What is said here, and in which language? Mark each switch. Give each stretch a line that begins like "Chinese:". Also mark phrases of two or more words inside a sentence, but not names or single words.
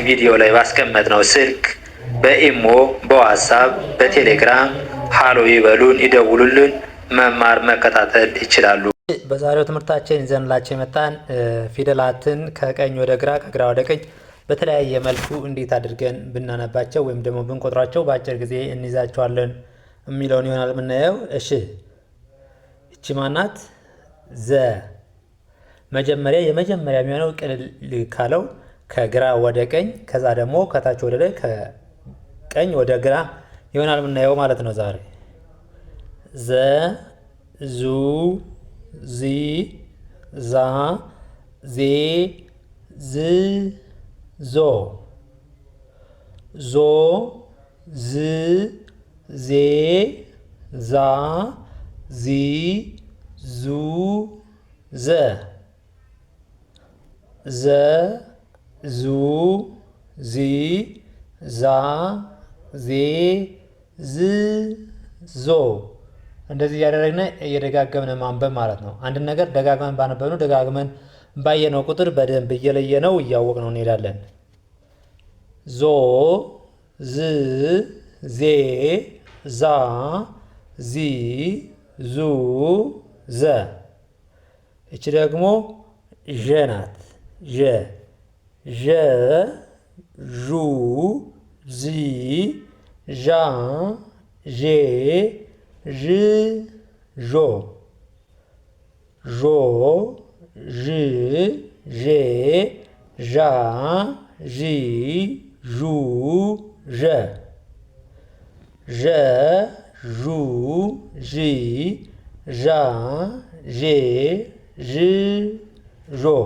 Amharic: ቪዲዮ ላይ ባስቀመጥነው ስልክ በኢሞ፣ በዋትስአፕ፣ በቴሌግራም ሃሎ ይበሉን፣ ይደውሉልን፣ መማር መከታተል ይችላሉ። በዛሬው ትምህርታችን ይዘንላችሁ የመጣን ፊደላትን ከቀኝ ወደ ግራ ከግራ ወደ ቀኝ በተለያየ መልኩ እንዴት አድርገን ብናነባቸው ወይም ደግሞ ብንቆጥራቸው በአጭር ጊዜ እንይዛቸዋለን የሚለውን ይሆናል የምናየው። እሺ እቺ ማናት? ዘ መጀመሪያ የሚሆነው ቅልል ካለው ከግራ ወደ ቀኝ ከዛ ደግሞ ከታች ወደ ላይ ከቀኝ ወደ ግራ ይሆናል የምናየው ማለት ነው። ዛሬ ዘ ዙ ዚ ዛ ዜ ዝ ዞ ዞ ዝ ዜ ዛ ዚ ዙ ዘ ዘ ዙ ዚ ዛ ዜ ዝ ዞ እንደዚህ እያደረግን እየደጋገምን ማንበብ ማለት ነው። አንድን ነገር ደጋግመን ባነበብነው ደጋግመን ባየነው ቁጥር በደንብ እየለየነው እያወቅነው እንሄዳለን። ዞ ዝ ዜ ዛ ዚ ዙ ዘ። እቺ ደግሞ ዠ ናት። ዠ ዠ ዡ ዚ ዣ ዤ ዥ ዦ ዦ ዥ ዤ ዣ ዢ ዡ ዠ ዠ ዡ ዢ ዣ ዤ ዥ ዦ